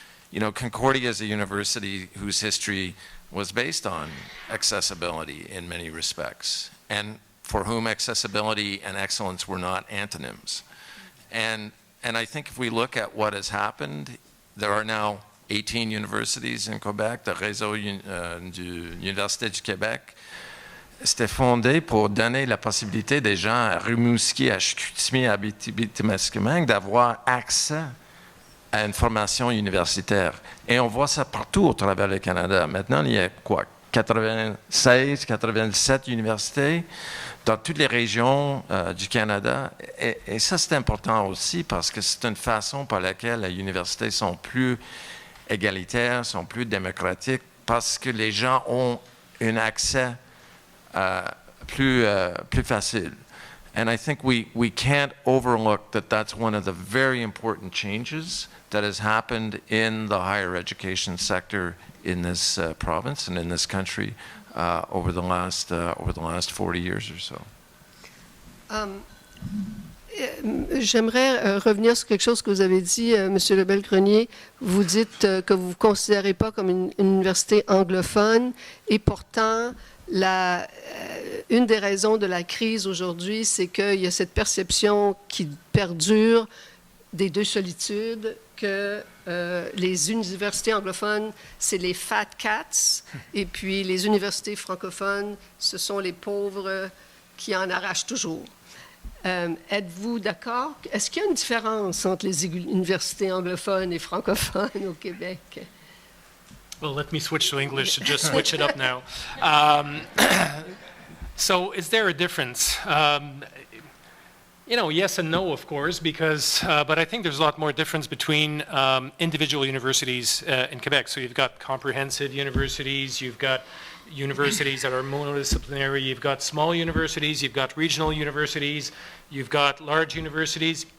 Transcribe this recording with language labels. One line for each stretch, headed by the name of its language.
English: You know, Concordia is a university whose history was based on accessibility in many respects, and for whom accessibility and excellence were not antonyms. And I think if we look at what has happened, there are now 18 universities in Quebec.
French: Le réseau de l'Université du Québec, c'était fondé pour donner la possibilité des gens à Rimouski, à Chicoutimi, à Abitibi-Témiscamingue d'avoir accès à une formation universitaire. Et on voit ça partout au travers du Canada. Maintenant, il y a quoi, 96, 97 universités dans toutes les régions du Canada. Et ça, c'est important aussi parce que c'est une façon par laquelle les universités sont plus égalitaires, sont plus démocratiques, parce que les gens ont un accès plus facile. And I think we can't overlook that that's one of the very important changes that has happened in the higher education sector in this province and in this country over the last 40 years or so. J'aimerais revenir sur quelque chose que vous avez dit, M. Lebel-Grenier. Vous dites que vous ne vous considérez pas comme une université anglophone et pourtant, une des raisons de la crise aujourd'hui, c'est qu'il y a cette perception qui perdure des deux solitudes, que les universités anglophones, c'est les
English: fat cats,
French: et puis les universités francophones, ce sont les pauvres qui en arrachent toujours. Êtes-vous d'accord? Est-ce qu'il y a une différence entre les universités anglophones et francophones au Québec?
English: Well, let me switch to English to just switch it up now. So is there a difference? You know, yes and no, of course, because, but I think there's a lot more difference between individual universities in Quebec. So you've got comprehensive universities, you've got universities that are monodisciplinary, you've got small universities, you've got regional universities, you've got large universities.